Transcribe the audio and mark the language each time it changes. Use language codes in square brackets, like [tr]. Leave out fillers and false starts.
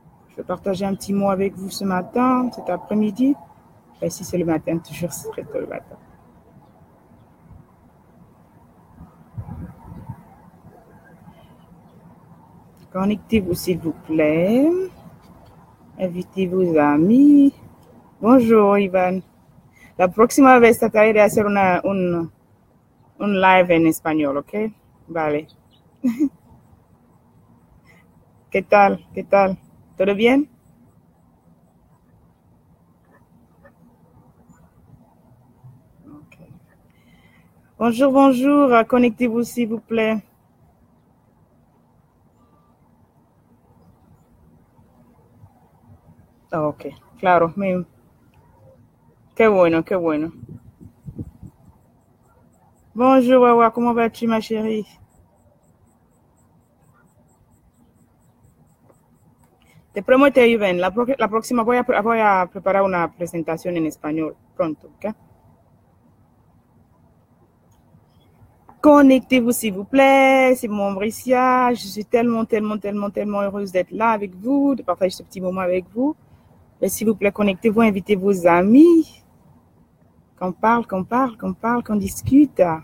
[fr] Je vais partager un petit mot avec vous ce matin, cet après-midi. Ici, c'est le matin, toujours c'est très tôt le matin. Connectez-vous, s'il vous plaît. Invitez vos amis. Bonjour, Ivan. [es] La próxima vez trataré de hacer un live en español, ¿ok? Vale. ¿Qué tal? ¿Qué tal? ¿Todo bien? [fr] Okay. Bonjour, bonjour. Connectez-vous, s'il vous plaît. [es] Oh, ok, claro. Qué bueno, qué bueno. [fr] Bonjour, Wawa. Comment vas-tu, ma chérie? [es] Te prometo, Ivan, la próxima voy a preparar una presentación en español pronto, ¿ok? [fr] Connectez-vous, s'il vous plaît. C'est mon Bricia. Je suis tellement, tellement, tellement, tellement heureuse d'être là avec vous, de partager ce petit moment avec vous. Mais s'il vous plaît, connectez-vous, invitez vos amis. Qu'on parle, qu'on parle, qu'on parle, qu'on discute.